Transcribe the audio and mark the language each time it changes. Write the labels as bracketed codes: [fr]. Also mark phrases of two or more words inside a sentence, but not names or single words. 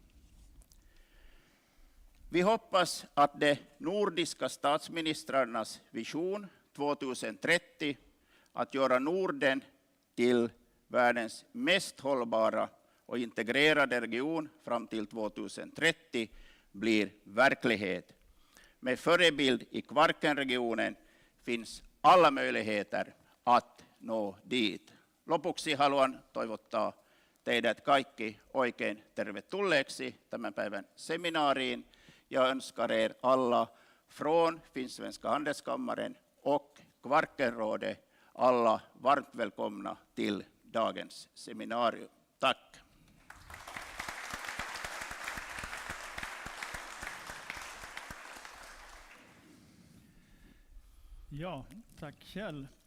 [sv] Vi hoppas att de nordiska statsministrarnas vision 2030 att göra Norden till världens mest hållbara och integrerade region fram till 2030 blir verklighet. Med förebild i Kvarkenregionen finns alla möjligheter att nå dit. [fi] Lopuksi haluan toivottaa teidät kaikki oikein tervetulleeksi tämän päivän seminaariin ja [sv] önskar er alla från Finsk-svenska handelskammaren och Kvarkenrådet alla varmt välkomna till dagens seminarium. Tack! Ja, tack Kjell.